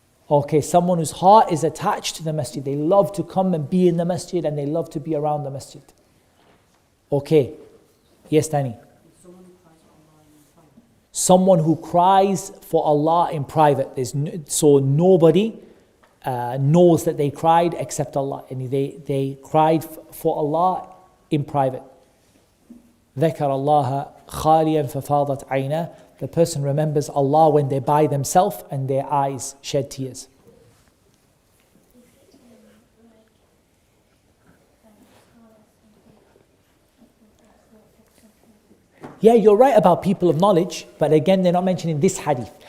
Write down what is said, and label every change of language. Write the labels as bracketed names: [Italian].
[English] Okay, someone whose heart is attached to the masjid. They love to come and be in the masjid and they love to be around the masjid. Okay. Yes, Danny? Someone who cries for Allah in private. So nobody knows that they cried except Allah. And they cried for Allah in private. [Arabic] ذكر الله خاليا ففاضت عيناه. [English] The person remembers Allah when they're by themselves and their eyes shed tears. Yeah, you're right about people of knowledge, but again, they're not mentioned in this hadith.